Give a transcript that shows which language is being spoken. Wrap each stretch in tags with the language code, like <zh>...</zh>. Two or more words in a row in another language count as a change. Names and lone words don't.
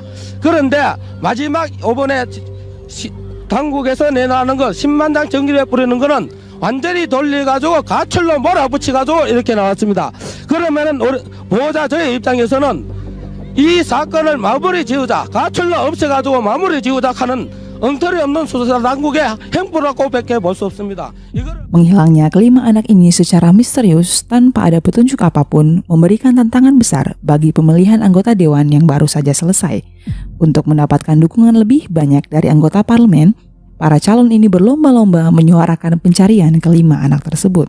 <ko>그런데 마지막 이번에 당국에서 내놓는 거 10만 장 정리해 뿌리는 거는 완전히 돌려가지고 가출로 몰아붙여가지고 이렇게 나왔습니다. 그러면은 우리 보호자 저의 입장에서는 이 사건을 마무리 지우자, 가출로 없애가지고 마무리 지우자 하는 엉터리 없는 수사 당국의 행보라고 밖에 볼 수 없습니다.</ko> <id>Menghilangnya kelima anak ini secara misterius tanpa ada petunjuk apapun memberikan tantangan besar bagi pemilihan anggota dewan yang baru saja selesai. Untuk mendapatkan dukungan lebih banyak dari anggota parlemen, para calon ini berlomba-lomba menyuarakan pencarian kelima anak tersebut.</id>